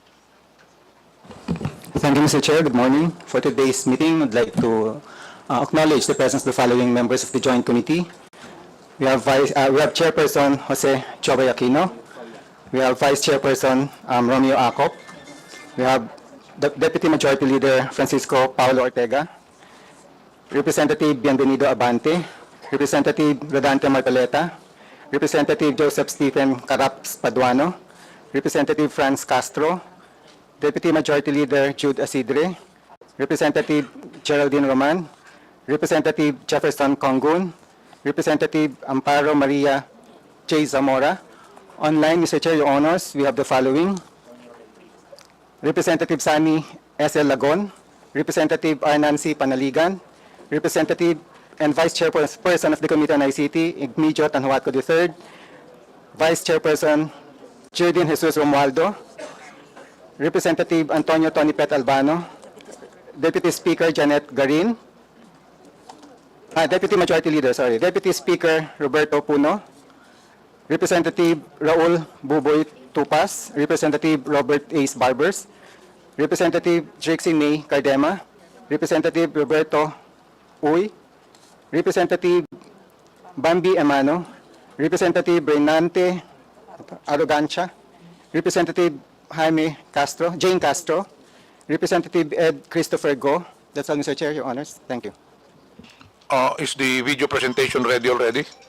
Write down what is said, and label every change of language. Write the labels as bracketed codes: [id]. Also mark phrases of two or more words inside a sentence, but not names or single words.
[en] Thank you, Mr. Chair. Good morning. For today's meeting, I'd like to acknowledge the presence of the following members of the Joint Committee. We have Chairperson Jose Chobay Aquino. We have Vice Chairperson Romeo Acop. We have Deputy Majority Leader Francisco Paulo Ortega. Representative Bienvenido Abante. Representative Rodante Marcoleta. Representative Joseph Stephen Caraps Paduano. Representative Franz Castro. Deputy Majority Leader Jude Asidre. Representative Geraldine Roman. Representative Jefferson Congun. Representative Amparo Maria J. Zamora. Online, Mr. Chair, Your Honors, we have the following. Representative Sani S.L. Lagon. Representative R. Nancy Panaligan. Representative and Vice Chairperson of the Committee on ICT, Igmedio Tanhuatco III. Vice Chairperson Jerdin Jesus Romualdo. Representative Antonio Tony Pet Albano. Deputy Speaker Janet Garin. Deputy Majority Leader, sorry. Deputy Speaker Roberto Puno. Representative Raul Buboy Tupas. Representative Robert Ace Barbers. Representative Trixie May Cardema. Representative Roberto Uy. Representative Bambi Emano. Representative Renante Arrogancia. Representative Jaime Castro, Jane Castro. Representative Ed Christopher Go. That's all, Mr. Chair, Your Honors. Thank you. Is the video presentation ready already?